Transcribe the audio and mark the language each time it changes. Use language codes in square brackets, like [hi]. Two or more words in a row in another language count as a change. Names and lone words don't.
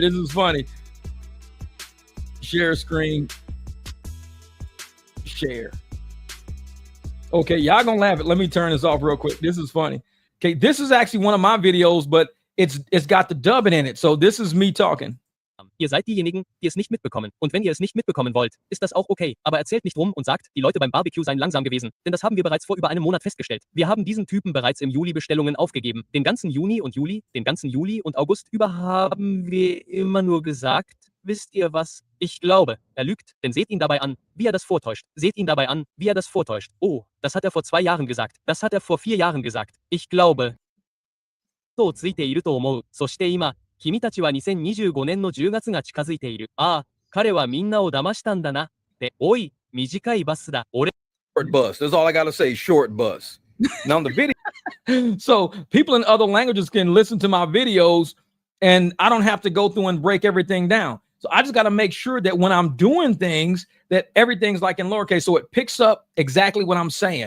[en] This is funny. Share screen. Share. Okay, y'all gonna laugh at. Let me turn this off real quick. This is funny. Okay, this is actually one of my videos, but it's got the dubbing in it. So this is me talking. [de] Ihr seid diejenigen, die es nicht mitbekommen. Und wenn ihr es nicht mitbekommen wollt, ist das auch okay. Aber erzählt nicht rum und sagt, die Leute beim Barbecue seien langsam gewesen. Denn das haben wir bereits vor über einem Monat festgestellt. Wir haben diesen Typen bereits im Juli Bestellungen aufgegeben. Den ganzen Juni und August über haben wir immer nur gesagt, wisst ihr was? Ich glaube, er lügt, denn seht ihn dabei an, wie er das vortäuscht. Seht ihn dabei an, wie er das vortäuscht. Oh, das hat er vor 2 Jahren gesagt. Das hat er vor 4 Jahren gesagt. Ich glaube. [ja] とついていると思う。そして今、君たちは2025年の10月が近づいている。ああ、彼はみんなを騙したんだな。で、おい、短いバスだ。俺。 [en] Short bus. That's all I gotta say. Short bus. Now the video. So people in other languages can listen to my videos, and I don't have to go through and break everything down. So I just got to make sure that when I'm doing things, that everything's like in lowercase, so it picks up exactly what I'm saying.